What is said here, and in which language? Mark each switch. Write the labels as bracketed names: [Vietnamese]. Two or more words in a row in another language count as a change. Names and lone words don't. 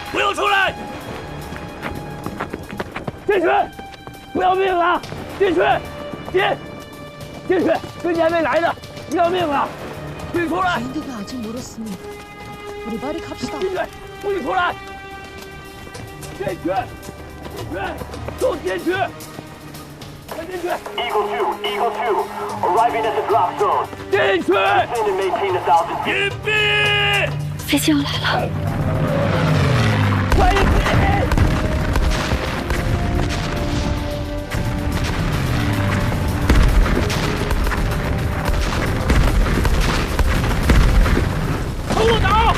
[Chinese] 都出来！进去！不要命了！进去！进去！跟你还没来呢！不要命了！你出来！ [Korean] 비행기가 아직 멀었으니 우리 빨리 갑시다. [Chinese] 进去！不许出来！进去！都进去！快进去 [English] Eagle 2, arriving at the drop zone. [Chinese] 进去！ [English] Defend and maintain the 1000 feet. [Chinese] 隐蔽！飞机要来了！快隐蔽！冲我打！